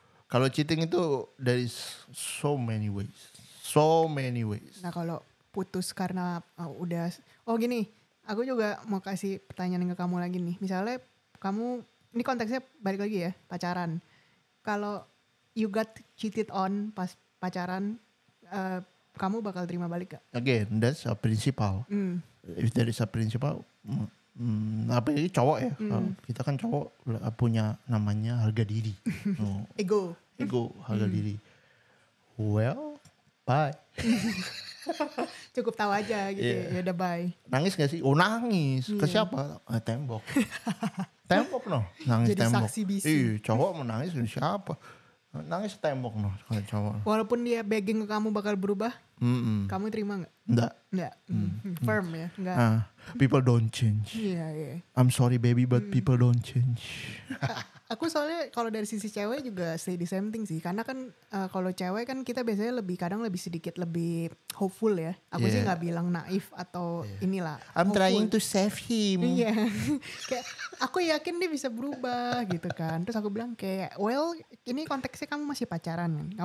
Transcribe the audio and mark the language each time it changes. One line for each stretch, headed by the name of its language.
Indonesian: Kalau cheating itu
English: there is so many ways. So many ways.
Indonesian: Nah kalau putus karena gini, aku juga mau kasih pertanyaan ke kamu lagi nih. Misalnya kamu, ini konteksnya balik lagi ya, pacaran. Kalau
English: you got cheated on
Indonesian: pas pacaran, kamu bakal terima balik gak?
English: Again, that's a principle. If there is a principle,
Indonesian: apalagi cowok ya. Kita kan cowok punya namanya harga diri. Ego. Harga diri. Well, bye. Cukup tahu aja gitu ya udah bye. Nangis gak sih? Oh nangis. Ke siapa? Tembok. Tembok no. Nangis Jadi tembok. saksi bisu. Iya, cowok mau nangis ke siapa? Nangis tembok no kalau cowok. Walaupun dia begging ke kamu bakal berubah, kamu terima gak? Enggak. Firm ya? Enggak.
English: People don't change.
Indonesian: Iya.
English: I'm sorry baby but people don't change.
Indonesian: Aku soalnya kalau dari sisi cewek juga
English: say the same thing
Indonesian: sih. Karena kan kalau cewek kan kita biasanya kadang lebih sedikit lebih hopeful ya. Aku sih gak bilang naif atau inilah.
English: I'm hopeful. trying to save him.
Indonesian: Iya. Kayak aku yakin dia bisa berubah gitu kan. Terus aku bilang kayak well ini konteksnya kamu masih pacaran kan.